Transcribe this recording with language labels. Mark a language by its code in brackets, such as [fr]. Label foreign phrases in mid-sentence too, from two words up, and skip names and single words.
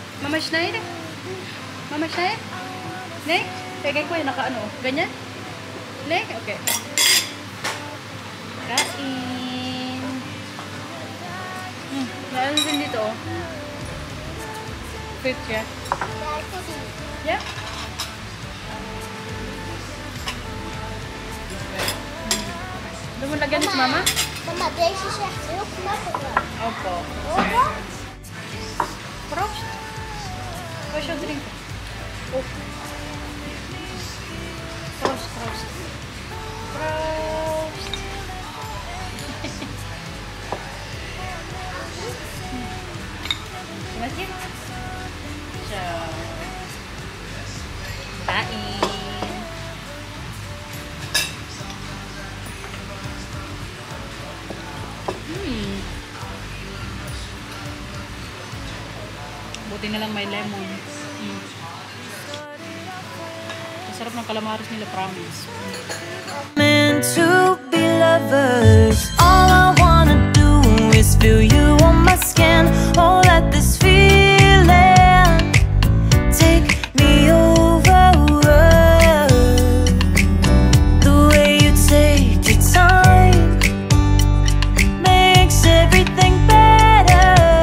[nl] Mama Schneider? Mama Schneider? Ne? [tl] Pegay ko yung naka-ano. Ganyan? Ne? Okay. Kain. Lalo din dito, oh. Fit siya. Yeah? Doon mo lagyan si Mama? Mama, [nl] deze is echt heel knappig. [tl] Opo. [nl] Hoor? Proost. Wat is jouw drinken? Oh. Proost, proost. Proost. [id] Gimana sih? [tl] So. Kain. Buti na lang may lemon. Masarap ng calamares nila, [en] promise. Meant to be lovers. All I wanna do is feel you on my skin. Oh, let this feeling take me over. The way you take your time makes everything better.